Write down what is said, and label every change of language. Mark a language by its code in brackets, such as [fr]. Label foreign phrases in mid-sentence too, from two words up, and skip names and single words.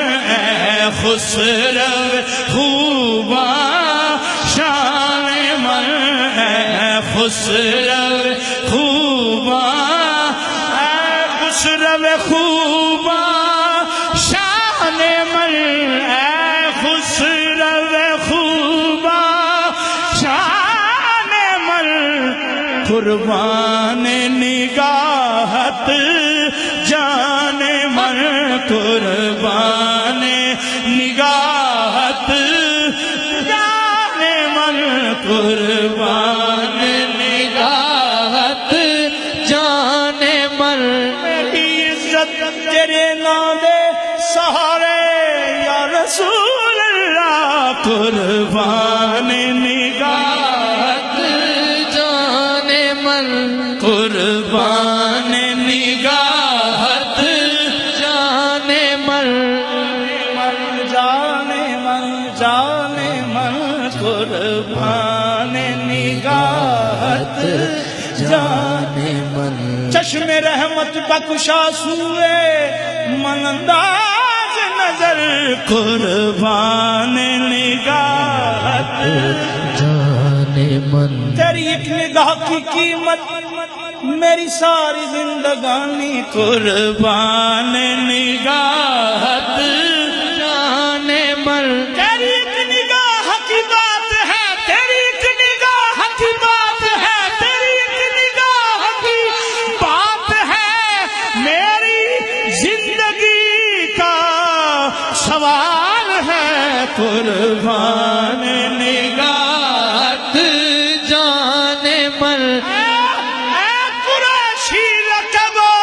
[fa] خسرو خوبا شان من خسرو خوبا خسرو خوبا شان من خسرو خوبا شان من قربان نگاہت جان من قربان نگاہت جان من قربان نگاہت جان من [pa] تیرے نام دے سہارے یا رسول اللہ [fa] قربان نگاہت جان من قربان نگاہت جان من جان من جان من قربان نگاہت جان من چشم رحمت بخشا سوئے من انداز نظر قربان نگاہت جان من [ur] تیری ایک نگاہ کی قیمت میری ساری زندگانی [fa] قربان نگاہت جان من [ur] تیری ایک نگاہ کی بات ہے تیری ایک نگاہ کی بات ہے تیری ایک نگاہ کی بات ہے میری زندگی کا سوال ہے [fa] قربان نگاہت جان من [ur] اے قریشی رکب